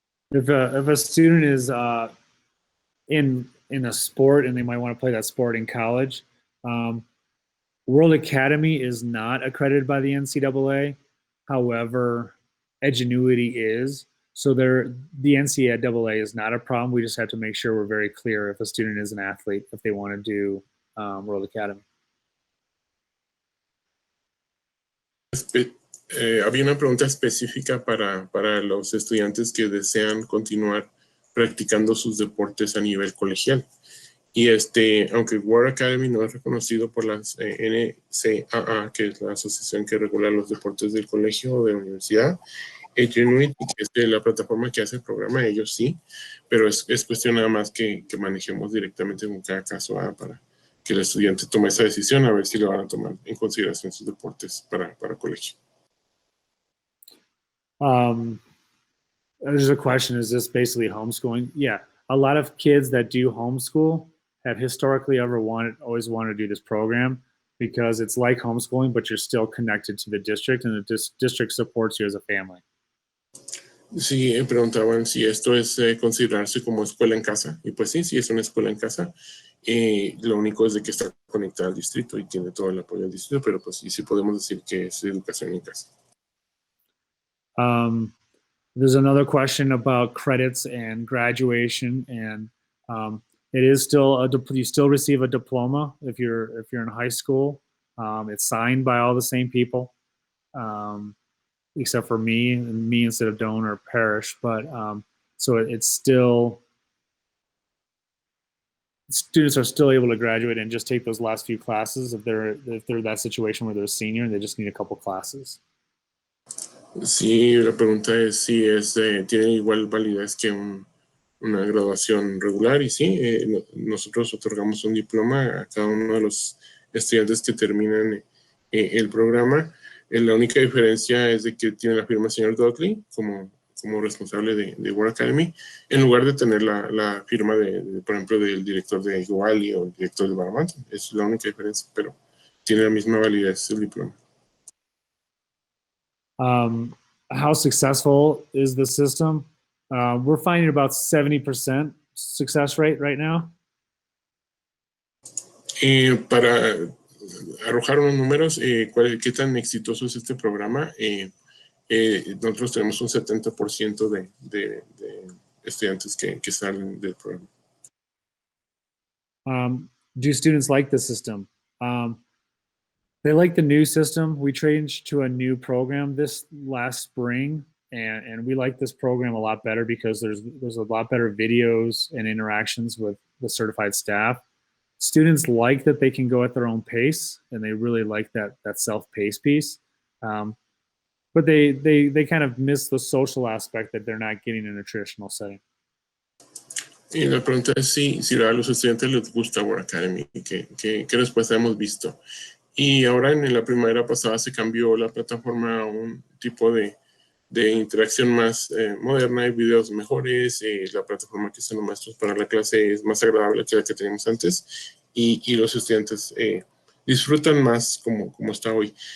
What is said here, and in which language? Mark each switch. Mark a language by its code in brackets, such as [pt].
[en] If a student is in a sport and they might want to play that sport in college, World Academy is not accredited by the NCAA. However, Edgenuity is. So the NCAA is not a problem. We just have to make sure we're very clear if a student is an athlete, if they want to do World Academy. [es] Había una pregunta específica para los estudiantes que desean continuar practicando sus deportes a nivel colegial. Y aunque World Academy no es reconocido por la Ncaa, que es la asociación que regula los deportes del colegio o de la universidad, Genuity, que es la plataforma que hace el programa, ellos sí, pero es cuestión nada más que manejemos directamente con cada caso para que el estudiante tome esa decisión, a ver si le van a tomar en consideración sus deportes para colegio. [en] There's a question, is this basically homeschooling? Yeah, a lot of kids that do homeschool have historically always wanted to do this program because it's like homeschooling, but you're still connected to the district and the district supports you as a family. [es] Sí, preguntaban si esto es considerarse como escuela en casa. Y pues sí es una escuela en casa. Lo único es de que está conectada al distrito y tiene todo el apoyo del distrito, pero pues sí podemos decir que es educación en casa. [en] There's another question about credits and graduation, and it is still you still receive a diploma if you're in high school. It's signed by all the same people, except for me instead of donor or parish. But so it's still, students are still able to graduate and just take those last few classes if they're that situation where they're a senior and they just need a couple classes. [es] Sí, la pregunta es si tiene igual validez que una graduación regular, y sí, nosotros otorgamos un diploma a cada uno de los estudiantes que terminan el programa. La única diferencia es de que tiene la firma del señor Dudley como responsable de World Academy, en lugar de tener la firma por ejemplo, del director de Iguali o el director de Baramante. Es la única diferencia, pero tiene la misma validez el diploma. [en] How successful is the system? We're finding about 70% success rate right now. [es] Para arrojar unos números, ¿qué tan exitoso es este programa? Nosotros tenemos un 70% de estudiantes que salen del programa. [en] Do students like the system? They like the new system. We changed to a new program this last spring, and we like this program a lot better because there's a lot better videos and interactions with the certified staff. Students like that they can go at their own pace, and they really like that self-paced piece. But they kind of miss the social aspect that they're not getting in a traditional setting. [es] Y la pregunta es si a los estudiantes les gusta World Academy, ¿qué respuesta hemos visto? Y ahora en la primavera pasada se cambió la plataforma a un tipo de interacción más moderna, hay videos mejores, la plataforma que están los maestros para la clase es más agradable que la que teníamos antes, y los estudiantes disfrutan más como está hoy.